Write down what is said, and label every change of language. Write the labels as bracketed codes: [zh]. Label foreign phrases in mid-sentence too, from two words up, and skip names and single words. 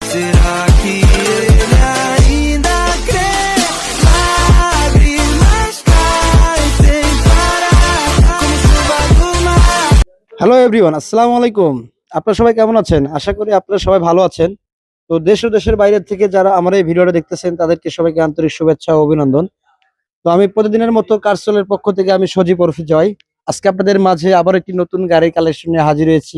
[pt] será que ele ainda crê? Lágrimas caem sem parar, como chuva do mar. [en] hello everyone, [ar] السلام عليكم. [bn] আপনারা সবাই কেমন আছেন? আশা করি আপনারা সবাই ভালো আছেন। তো দেশ ও দেশের বাইরে থেকে যারা আমার এই ভিডিওটা দেখতেছেন তাদেরকে সবাইকে আন্তরিক শুভেচ্ছা ও অভিনন্দন। তো আমি প্রতিদিনের মতো কারসলের পক্ষ থেকে আমি সজীব ওরফে জয়। আজকে আপনাদের মাঝে আবার একটি নতুন গাড়ির কালেকশন নিয়ে হাজির হয়েছি।